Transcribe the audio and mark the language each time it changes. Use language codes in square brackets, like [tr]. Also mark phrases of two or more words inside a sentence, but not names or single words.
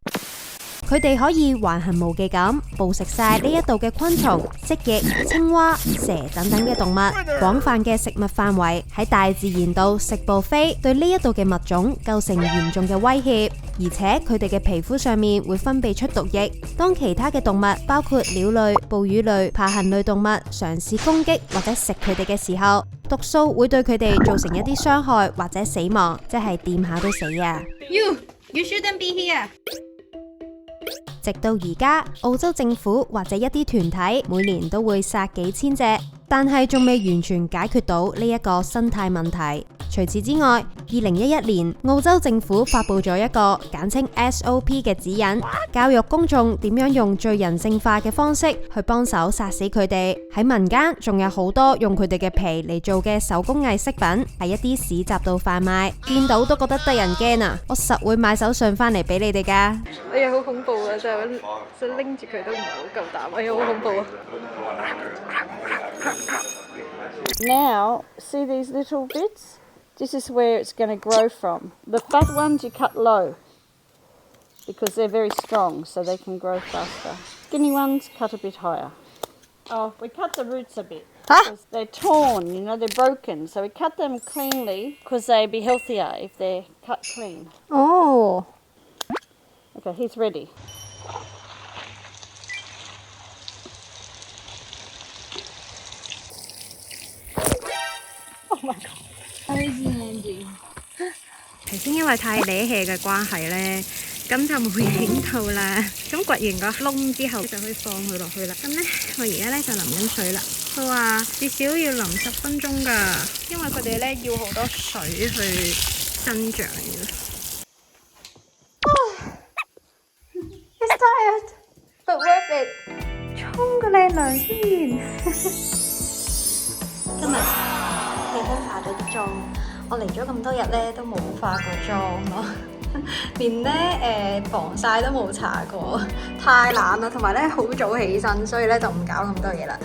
[yue] 佢哋可以橫行無忌咁捕食晒呢一度嘅昆蟲、蜥蜴、青蛙、蛇等等嘅動物，廣泛嘅食物範圍喺大自然度食步飛，對呢一度嘅物種構成嚴重嘅威脅。而且佢哋嘅皮膚上面會分泌出毒液，當其他嘅動物包括鳥類、哺乳類、爬行類動物嘗試攻擊或者食佢哋嘅時候，毒素會對佢哋造成一啲傷害或者死亡，即係掂下都死啊！ [en] You shouldn't be here。 [yue] 直到而家，澳洲政府或者一啲團體每年都會殺幾千隻，但係仲未完全解決到呢一個生態問題。除此之外，2011年澳洲政府發布咗一個簡稱 SOP 嘅指引，教育公眾點樣用最人性化嘅方式去幫手殺死佢哋。喺民間仲有好多用佢哋嘅皮嚟做嘅手工藝飾品，喺一啲市集度販賣，見到都覺得得人驚啊！我實會買手信翻嚟俾你哋㗎。哎呀，好恐怖啊！就拎住佢都唔係好夠膽，哎呀，好恐怖啊！ [en] Now, see these little bits? This is where it's going to grow from. The fat ones you cut low because they're very strong, so they can grow faster. Skinny ones cut a bit higher. Oh, we cut the roots a bit because they're torn, you know, they're broken. So we cut them cleanly because they'd be healthier if they're cut clean. Oh. Okay, he's ready. Oh my god. [yue] 頭先因為太嗲氣嘅關係呢，咁就冇影到啦。咁掘完個窿之後就可以放佢落去啦。咁呢，我而家呢就淋緊水啦。佢話至少要淋10分鐘㗎，因為佢哋呢要好多水去生長嘅。 [en] It's tired, but worth it. [yue] 沖個靚涼先。今日氣香化咗啲妝，我嚟咗咁多日咧都冇化過妝咯，連咧防曬都冇搽過，太懶啦，同埋咧好早起身，所以咧就唔搞咁多嘢啦。